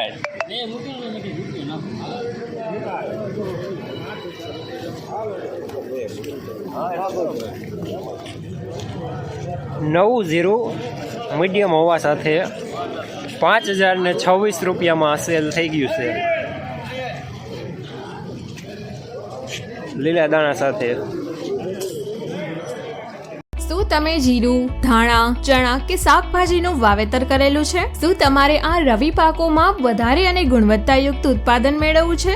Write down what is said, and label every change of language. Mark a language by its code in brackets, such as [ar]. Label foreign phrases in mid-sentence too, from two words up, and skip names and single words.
[gu] એ મુકે ના નવ જીરો મીડિયમ હોવા સાથે 5026 રૂપિયા સેલ થી ગયું સે। લીલા દાણા સાથે। શું તમે જીરું, ધાણા, ચણા કે શાકભાજીનું વાવેતર કરેલું છે? શું તમારે આ રવિ પાકોમાં વધારે અને ગુણવત્તાયુક્ત ઉત્પાદન મેળવવું છે?